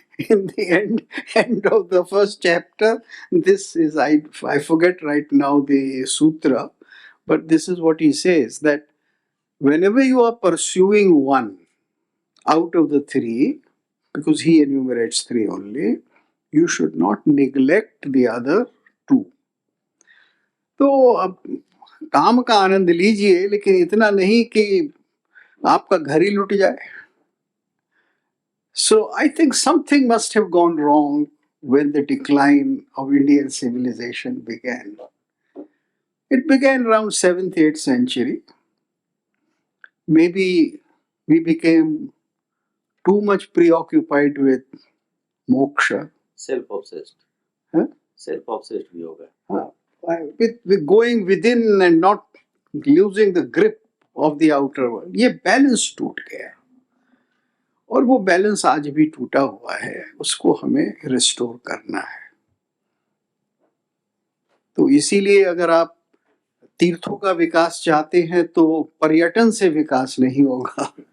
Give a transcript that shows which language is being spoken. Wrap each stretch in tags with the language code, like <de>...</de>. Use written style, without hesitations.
<en>In the end of the first chapter, this is, I forget right now the sutra, but this is what he says, that whenever you are pursuing one out of the 3, because he enumerates three only, you should not neglect the other two.</en> <hi>तो अब काम का आनंद लीजिए, लेकिन इतना नहीं कि आपका घर ही लुट जाए.</hi> <en>So I think something must have gone wrong when the decline of Indian civilization began. It began around 7th, 8th century. Maybe we became too much preoccupied with moksha. Self-obsessed. Huh?</en> <hi>Self-obsessed भी होगा.</hi> <en>With going within and not losing the grip of the outer world.</en> <hi>ये balance टूट गया, और वो balance आज भी टूटा हुआ है, उसको हमें रिस्टोर करना है. तो इसीलिए अगर आप तीर्थों का विकास चाहते हैं तो पर्यटन से विकास नहीं होगा.</hi>